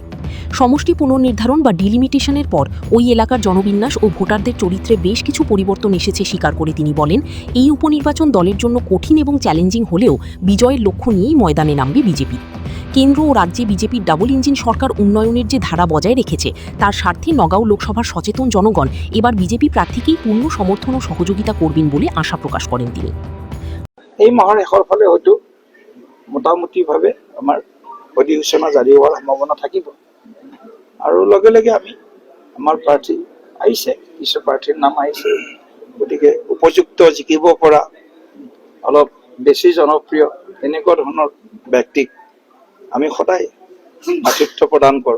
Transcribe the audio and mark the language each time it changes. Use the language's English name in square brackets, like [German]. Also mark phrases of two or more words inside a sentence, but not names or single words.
[Bangla] সমষ্টি পুনর্নির্ধারণ বা ডিলিমিটেশনের পর ওই এলাকার জনবিন্যাস ও ভোটারদের চরিত্রে বেশ কিছু পরিবর্তন এসেছে স্বীকার করে তিনি বলেন, এই উপনির্বাচন দলের জন্য কঠিন এবং চ্যালেঞ্জিং হলেও বিজয়ের লক্ষ্য নিয়েই ময়দানে নামবে বিজেপি। কেন্দ্র ও রাজ্যে বিজেপির ডাবল ইঞ্জিন সরকার উন্নয়নের যে ধারা বজায় রেখেছে তার স্বার্থে নগাঁও লোকসভার সচেতন জনগণ এবার বিজেপি প্রার্থীকেই পূর্ণ সমর্থন ও সহযোগিতা করবেন বলে আশা প্রকাশ করেন তিনি। [Assamese] এই মাহৰ শেষৰ ফালে হয়তো মোটামুটিভাৱে আমাৰ অধিসূচনা জাৰি হোৱাৰ সম্ভাৱনা থাকিব আৰু লগে লগে আমি আমাৰ প্ৰাৰ্থী আহিছে, কিছু প্ৰাৰ্থীৰ নাম আহিছে, গতিকে উপযুক্ত জিকিব পৰা অলপ বেছি জনপ্ৰিয় এনেকুৱা ধৰণৰ ব্যক্তিক আমি সদায় আতিথ্য প্ৰদান কৰোঁ।